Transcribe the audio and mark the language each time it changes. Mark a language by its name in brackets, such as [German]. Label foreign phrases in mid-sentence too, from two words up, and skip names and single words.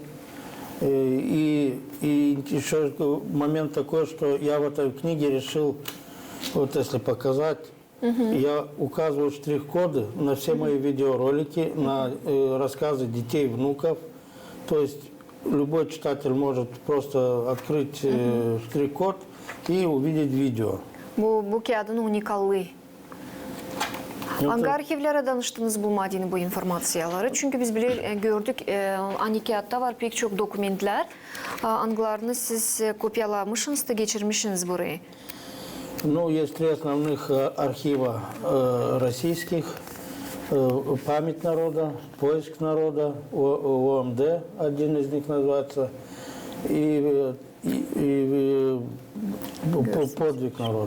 [Russian] И еще момент такой, что я в этой книге решил, вот если показать, я указываю штрих-коды на все мои видеоролики, на рассказы детей, внуков. То есть любой читатель может просто открыть штрих-код и увидеть видео. [Gagauz] Bu kağıdın unikallığı. Hangi arşivlere danıştınız bulmadığını bu informasiyaları? Çünkü biz gördük, aynı kağıtta var pek çok dokumentler. Anılarını siz kopyalamışsınız da geçirmişsiniz burayı. [Russian] Ну, есть три основных архива российских. Память народа, поиск народа, ОМД, один из них называется, и подвиг народа.